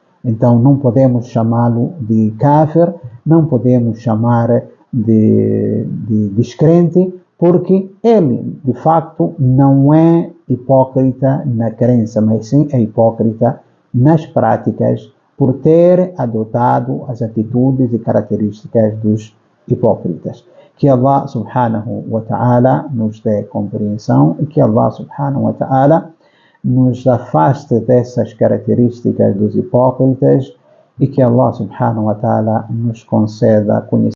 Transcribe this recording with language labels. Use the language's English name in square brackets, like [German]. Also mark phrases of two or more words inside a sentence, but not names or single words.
[Portuguese] Então não podemos chamá-lo de kafir, não podemos chamar de descrente, porque ele, de facto, não é hipócrita na crença, mas sim é hipócrita nas práticas por ter adotado as atitudes e características dos hipócritas. Que [Arabic] الله سبحانه وتعالى [Portuguese] nos dê compreensão e que [Arabic] الله سبحانه وتعالى [Portuguese] nos afaste dessas características dos hipócritas e que [Arabic] الله سبحانه وتعالى [Portuguese] nos conceda conhecimento